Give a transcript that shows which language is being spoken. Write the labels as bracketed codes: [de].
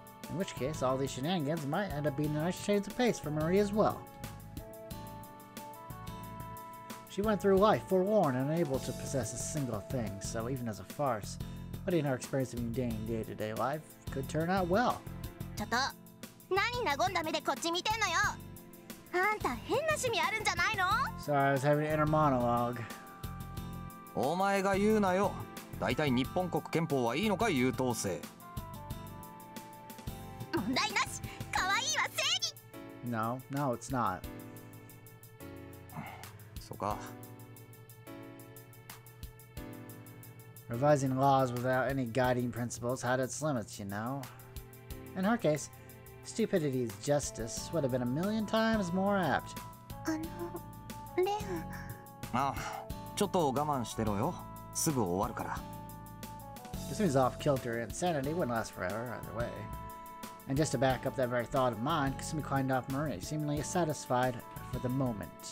[en] In which case, all these shenanigans might end up being a nice change of pace for Marie as well. She went through life forewarned and unable to possess a single thing, so even as a farce, letting her experience of mundane day-to-day life could turn out well. [ja] ちょっと、何和んだ目でこっち見てんのよ。あんた変な趣味あるんじゃないの？ [en] Sorry, I was having an inner monologue. [ja] お前が言うなよ。大体日本国憲法はいいのか、優等生。問題なし。可愛いは正義。 [en] No, no, it's not. [ja] そうか。 [en] Revising laws without any guiding principles had its limits, you know. In her case, stupidity's justice would have been a million times more apt. [ja] レン。ああ、ちょっと我慢してろよ。すぐ終わるから。 [en] Kasumi's off-kilter insanity wouldn't last forever, either way. And just to back up that very thought of mine, Kasumi climbed off Marie, seemingly satisfied for the moment.